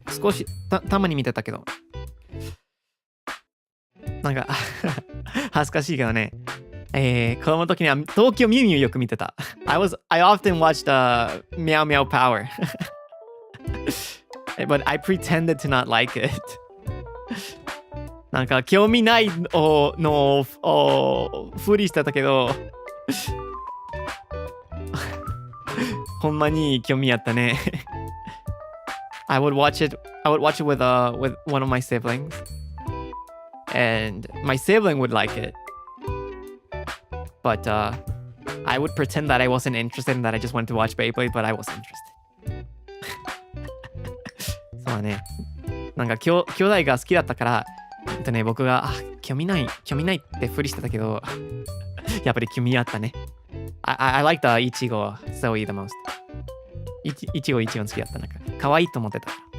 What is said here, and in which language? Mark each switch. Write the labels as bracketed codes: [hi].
[ja] 少したまに見てたけど。なんか恥ずかしいけどね。子供の時には東京ミュウミュウよく見てた。 [en] I often watched Meow Meow Power. But I pretended to not like it. [ja] なんか興味ないのをふりしてたけどほんまに興味あったね。 [en] I would watch it with one of my siblings. And my sibling would like it. But I would pretend that I wasn't interested and that I just wanted to watch Beyblade, but I wasn't interested. [ja] そうだね。なんか兄弟が好きだったから、僕が興味ないってふりしてたけど、やっぱり興味あったね。 [en] I like the イチゴ Zoe the most. [ja] イチゴ一番好きだった。なんか可愛いと思ってた。